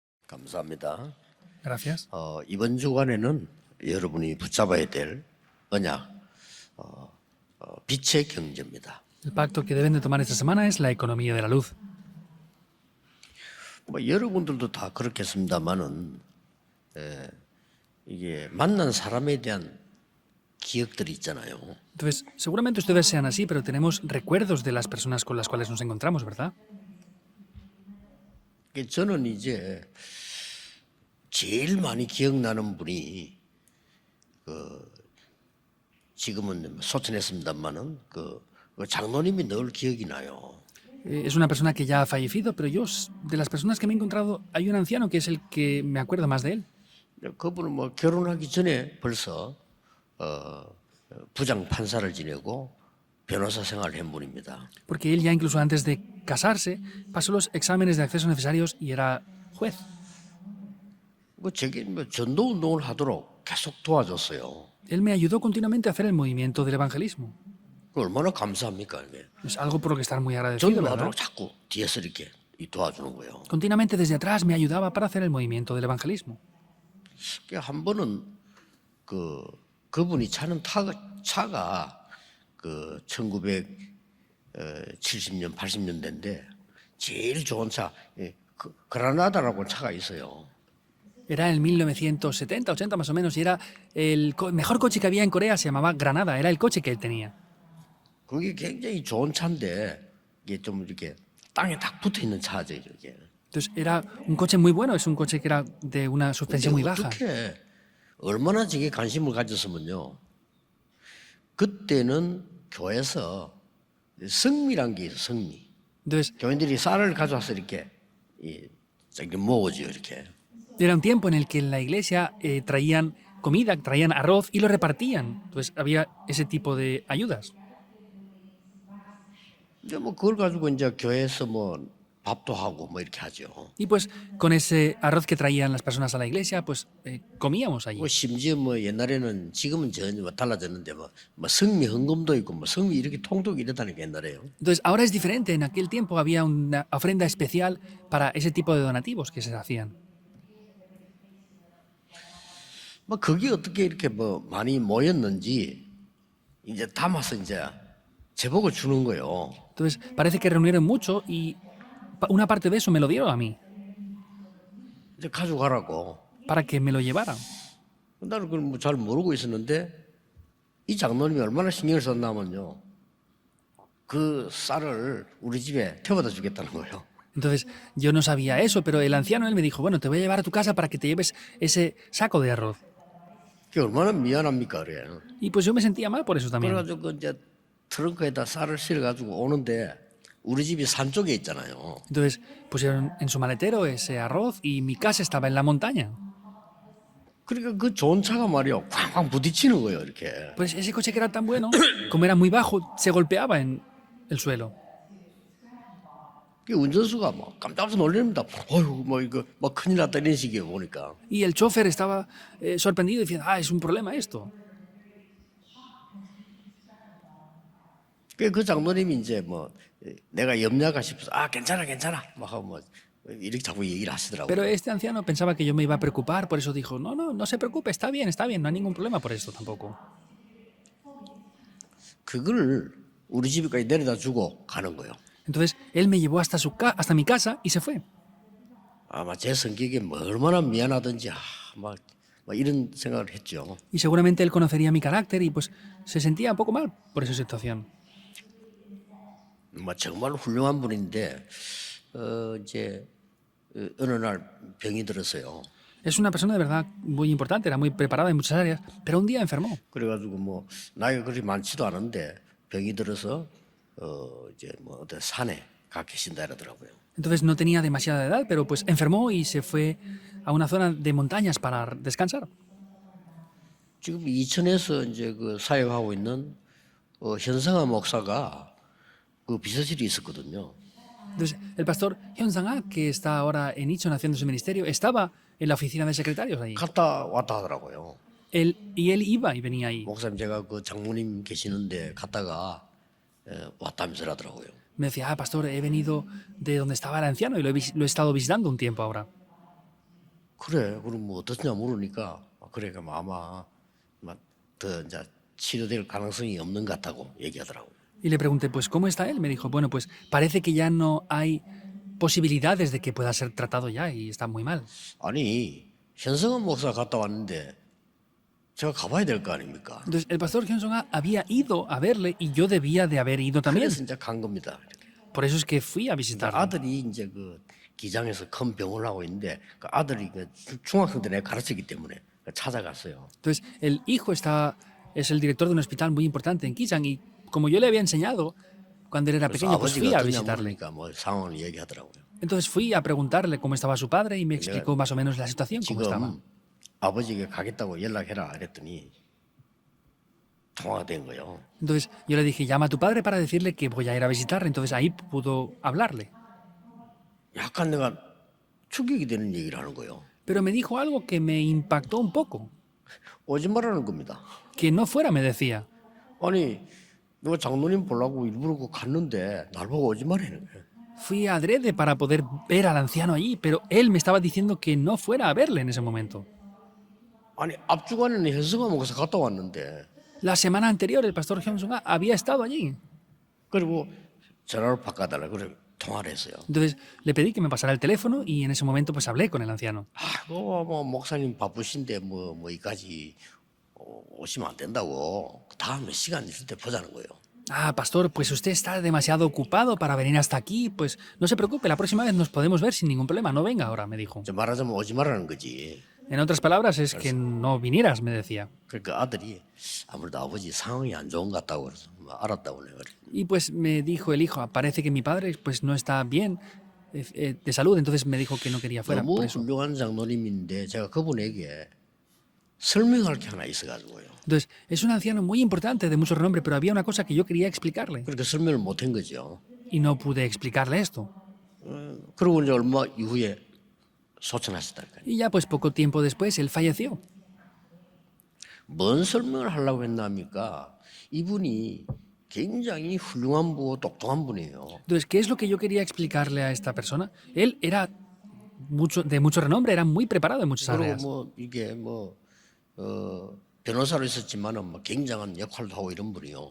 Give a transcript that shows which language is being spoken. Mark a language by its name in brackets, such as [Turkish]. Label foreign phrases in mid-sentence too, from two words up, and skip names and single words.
[Korean] 감사합니다. [Spanish] Gracias. [Korean] 이번 주간에는 여러분이 붙잡아야 될 언약, 빛의 경제입니다. [Spanish] El pacto que deben de tomar esta semana es la economía de la luz. [Korean] 뭐 여러분들도 다 그렇겠습니다만은 이게 만난 사람에 대한 기억들이 있잖아요. [Spanish] Entonces, seguramente ustedes sean así, pero tenemos recuerdos de las personas con las cuales nos encontramos, ¿verdad? [Korean] 저는 이제 제일 많이 기억나는 분이 지금은 소천했습니다만은 그 장로님이 늘 기억이 나요. [Spanish] Es una persona que ya ha fallecido, pero yo, de las personas que me he encontrado, hay un anciano que es el que me acuerdo más de él. [Korean] 그분은 뭐 결혼하기 전에 벌써 부장 판사를 지내고 변호사 생활을 한 분입니다. [Spanish] Porque él ya incluso antes de casarse pasó los exámenes de acceso necesarios y era juez. [Korean] 제게 뭐 전도 운동을 하도록 계속 도와줬어요. [Spanish] Él me ayudó continuamente a hacer el movimiento del evangelismo. [Korean] 얼마나 감사합니까 이게? [Spanish] Es algo por lo que estar muy agradecido, ¿verdad? [Korean] 전도하도록 자꾸 뒤에서 이렇게 도와주는 거예요. [Spanish] Continuamente desde atrás me ayudaba para hacer el movimiento del evangelismo. [Korean] 한 번은 그분이 차는 차가 1970년 80년대인데 제일 좋은 차 그라나다라고 차가 있어요. [Spanish] Era en 1970, 80 más o menos, y era el mejor coche que había en Corea, se llamaba Granada, era el coche que él tenía. [Korean] 그게 굉장히 좋은 차인데 이게 좀 이렇게 땅에 딱 붙어 있는 차죠, 이게. [Spanish] Entonces era un coche muy bueno, es un coche que era de una suspensión muy baja. [Korean] 어떻게 얼마나 저게 관심을 가졌으면요. 그때는 교회에서 성미란 게 있어, 성미. [Spanish] Entonces [Korean] 교인들이 쌀을 가져와서 이렇게 모으죠, 이렇게. [Spanish] era un tiempo en el que en la iglesia traían comida, traían arroz y lo repartían. Entonces había ese tipo de ayudas. [Korean] 이제 뭐 그걸 가지고 이제 교회에서 뭐 밥도 하고 뭐 이렇게 하죠. [Spanish] Y pues con ese arroz que traían las personas a la iglesia, pues comíamos allí. [Korean] 뭐 심지어 뭐 옛날에는 지금은 전혀 뭐 달라졌는데 뭐 성미 헌금도 있고 뭐 성미 이렇게 통독 이랬다니까 옛날에요. [Spanish] Entonces ahora es diferente. En aquel tiempo había una ofrenda especial para ese tipo de donativos que se hacían. [Korean] 뭐 그게 어떻게 이렇게 뭐 많이 모였는지 이제 담아서 이제 제복을 주는 거예요. [Spanish] Entonces parece que reunieron mucho y una parte de eso me lo dieron a mí, [Korean] 이제 가져가라고. [Spanish] para que me lo llevaran. [Korean] 나는 그걸 뭐 잘 모르고 있었는데 이 장로님이 얼마나 신경을 썼냐면요. 그 쌀을 우리 집에 태워다 주겠다는 거예요. [Spanish] Entonces yo no sabía eso, pero el anciano él me dijo, bueno, te voy a llevar a tu casa para que te lleves ese saco de arroz. [Korean] 그게 얼마나 미안합니까, 그래. [Spanish] Y pues yo me sentía mal por eso también. [Korean] 그래가지고 이제 트렁크에다 쌀을 실어가지고 오는데 우리 집이 산 쪽에 있잖아요. [Spanish] Entonces pusieron en su maletero ese arroz y mi casa estaba en la montaña. [Korean] 그러니까 그 좋은 차가 말이요, 쾅쾅 부딪히는 거예요, 이렇게. [Spanish] Pues ese coche que era tan bueno, como era muy bajo, se golpeaba en el suelo. [Korean] 그 운전수가 막 깜짝 놀랍니다. 어휴, 뭐 이거 뭐 큰일 났다 이런 식이에요, 보니까. [Spanish] Y el chofer estaba sorprendido diciendo, es un problema esto. [Korean] 그 장로님이 이제 뭐 내가 염려가 싶어서 괜찮아 막 하고 뭐 이렇게 자꾸 얘기를 하시더라고요. [Spanish] Pero este anciano pensaba que yo me iba a preocupar, por eso dijo, no se preocupe, está bien, no hay ningún problema por esto tampoco. [Korean] 그걸 우리 집에까지 내려다 주고 가는 거예요. [Spanish] Entonces él me llevó hasta mi casa y se fue. [Korean] 아마 제 성격이 뭐 얼마나 미안하든지 막 이런 생각을 했죠. [Spanish] Y seguramente él conocería mi carácter y pues se sentía un poco mal por esa situación. [Korean] 뭐 정말 훌륭한 분인데 이제 어느 날 병이 들었어요. [Spanish] Es una persona de verdad muy importante, era muy preparada en muchas áreas, pero un día enfermó. [Korean] 그래가지고 뭐 나이가 그리 많지도 않은데 병이 들어서 이제 뭐 어디 산에 가 계신다 이러더라고요. [Spanish] Entonces no tenía demasiada edad, pero pues enfermó y se fue a una zona de montañas para descansar. [Korean] 지금 이천에서 이제 그 사역하고 있는 현성아 목사가 그 비서실이 있었거든요. [Spanish] Entonces el pastor Hyun Sang-ah, que está ahora en Icheon haciendo su ministerio, estaba en la oficina de secretarios allí. [Korean] 갔다 왔다 하더라고요. [Spanish] Él iba y venía ahí. [Korean] 목사님 제가 그 장모님 계시는데 갔다가 왔다면서 하더라고요. [Spanish] Me decía, pastor, he venido de donde estaba el anciano y lo he estado visitando un tiempo ahora. [Korean] 그래, 그럼 뭐 어떻냐 물으니까 그래, 그럼 아마 더 이제 치료될 가능성이 없는 것 같다고 얘기하더라고요. [Spanish] Y le pregunté, pues, ¿cómo está él? Me dijo, bueno, pues parece que ya no hay posibilidades de que pueda ser tratado ya y está muy mal. [Korean] 아니, 현성은 목사 갔다 왔는데 제가 가봐야 될 거 아닙니까? [Spanish] Entonces, el pastor Hyun-sung había ido a verle y yo debía de haber ido también. [Korean] 그래서 이제 간 겁니다. [Spanish] Por eso es que fui a visitarle. [Korean] 아들이 이제 그 기장에서 큰 병원을 하고 있는데 그 아들이 그 중학생 때 내가 가르쳤기 때문에 찾아갔어요. [Spanish] Entonces, el hijo es el director de un hospital muy importante en Kijang y como yo le había enseñado cuando él era [Korean] 그래서 [Spanish] pequeño, pues fui [Korean] 아버지가 [Spanish] a [Korean] 어떠냐 [Spanish] visitarle. [Korean] 물으니까 뭐 상황을 얘기하더라고요. [Spanish] Entonces fui a preguntarle cómo estaba su padre y me explicó más o menos la situación, cómo estaba. 지금 아버지가 가겠다고 연락해라 그랬더니 통화가 된 거예요. Entonces yo le dije, llama a tu padre para decirle que voy a ir a visitarle. Entonces ahí pudo hablarle. [Korean] 약간 내가 충격이 되는 얘기를 하는 거예요. [Spanish] Pero me dijo algo que me impactó un poco. [Korean] 오지 말라는 겁니다. [Spanish] Que no fuera, me decía. [Korean] 아니 내가 장로님 보려고 일부러 그 갔는데 날 보고 오지 말라는 거예요. [Spanish] Fui adrede para poder ver al anciano allí, pero él me estaba diciendo que no fuera a verle en ese momento. [Korean] 아니 앞주간에는 현승아 목사 갔다 왔는데 [Spanish] La semana anterior el pastor Hyun-sung había estado allí. [Korean] 그리고 전화를 바꿔달라 그래 통화를 했어요. [Spanish] Entonces le pedí que me pasara el teléfono y en ese momento pues hablé con el anciano. [Korean] 뭐 목사님 바쁘신데 뭐 이까지 오시면 안 된다고 다음에 시간 있을 때 보자는 거예요. [Spanish] Ah, pastor, pues usted está demasiado ocupado para venir hasta aquí. Pues no se preocupe, la próxima vez nos podemos ver sin ningún problema. No venga ahora, me dijo. [Korean] 저 말하자면 오지 말라는 거지. [Spanish] En otras palabras, es que no vinieras, me decía. [Korean] 그러니까 아들이 아무래도 아버지 상황이 안 좋은 것 같다고 그래서 알았다고 내가 그래. Y pues me dijo el hijo, parece que mi padre pues no está bien de salud, entonces me dijo que no quería fuera. 너무 [Spanish] Por eso. [Korean] 훌륭한 장로님인데 제가 그분에게 설명할 게 하나 있어가지고요. [Spanish] Entonces, es un anciano muy importante, de mucho renombre, pero había una cosa que yo quería explicarle [Korean] 그렇게 설명을 못한 거죠. [Spanish] y no pude explicarle esto. [Korean] 그러고 이제 얼마 이후에 소천하셨다니까요. [Spanish] Y ya pues poco tiempo después él falleció. [Korean] 뭔 설명을 하려고 했나니까 이분이 굉장히 훌륭한 분이고 똑똑한 분이에요. [Spanish] Entonces, ¿qué es lo que yo quería explicarle a esta persona? Él era de mucho renombre, era muy preparado en muchas [Korean] 그리고 [Spanish] áreas. [Korean] 뭐 이게 변호사로 있었지만은 뭐 굉장한 역할도 하고 이런 분이요.